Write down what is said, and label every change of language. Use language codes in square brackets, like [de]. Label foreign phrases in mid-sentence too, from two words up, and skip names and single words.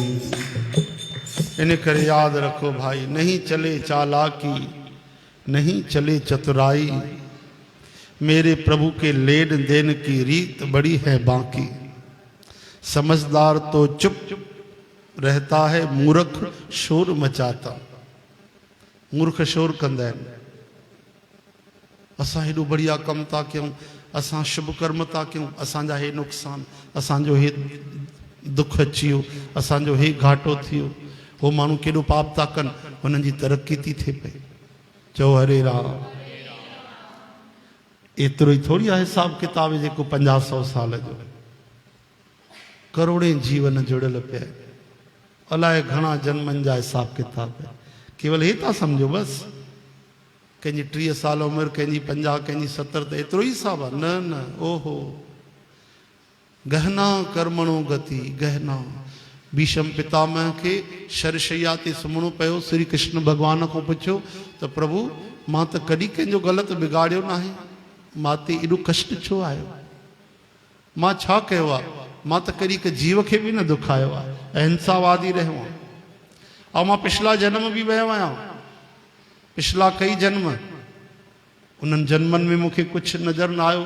[hi] इन करे याद रखो भाई, नहीं चले चालाकी, नहीं चले चतुराई। मेरे प्रभु के लेन देन की रीत बड़ी है बाकी। समझदार तो चुप रहता है, मूर्ख शोर मचाता। [sd] मूर्ख शोर कंदा आहिनि। असां हेॾो बढ़िया कमु था कयूं, असां शुभ कर्म था कयूं, असांजा हे नुक़सान, असांजो हे दुख अची वियो, असांजो हे घाटो थी वियो। हो माण्हू केॾो पाप था कनि, हुननि जी तरक़ी थी थिए पई। चओ हरे राम। एतिरो ई थोरी आहे हिसाब किताब जेको 50-100 साल जो। करोड़े जीवन जुड़ियल पिया, अलाए घणा जन्मनि जा हिसाब किताब। केवल हे था सम्झो बस, कंहिंजी 30 साल उमिरि, कंहिंजी 50, कंहिंजी 70, त एतिरो ई हिसाब आहे? न न, ओहो। [sa] गहना कर्मणो गति, [sd] गहना भीष्म पितामह के शरशैया ते सुम्हणो पियो। श्री कृष्ण भगवान को पुछियो त प्रभु मां त कॾहिं कंहिंजो ग़लति बिगाड़ियो न आहे, मां ते एॾो कष्ट छो आयो, मां छा कयो आहे, मां त कॾहिं हिकु जीव खे बि न दुखायो आहे, अहिंसावादी रहियो आहियां। ऐं मां पिछला जन्म बि वियो आहियां, पिछला कई जन्म, उन्हनि जन्मनि में मूंखे कुझु नज़र न आयो।